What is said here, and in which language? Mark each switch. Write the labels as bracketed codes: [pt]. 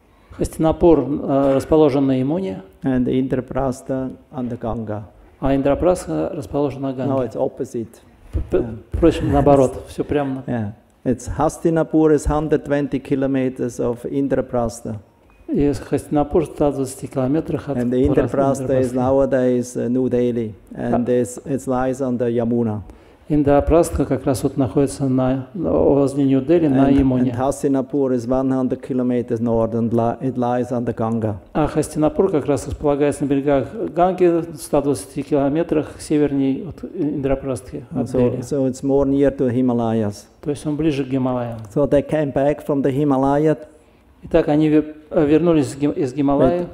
[ru] Хастинапур расположен на Ямуне, [en] and Indraprastha on the Ganga. [ru] А Индрапрастха расположен на Ганге. [en] No, it's opposite. [ru] Впрочем, наоборот, все прямо. [en] Yeah, it's Hastinapur is 120 kilometers of Indraprastha. [ru] И Хастинапур в 120 километрах от [en] And the Indraprastha is nowadays New Delhi, and it lies on the Yamuna. [ru] Индрапрастха как раз вот находится возле Нью-Дели на Ямуне. [en] And Hastinapur is 100 kilometers north, and it lies on the Ganga. [ru] А Хастинапур как раз располагается на берегах Ганги в 120 километрах севернее от Индрапрастхи, от Дели. [en] So it's more near to Himalayas. [ru] То есть он ближе к Гималаям. [en] So they came back from the Himalaya. [ru] Итак, они вернулись из Гималая.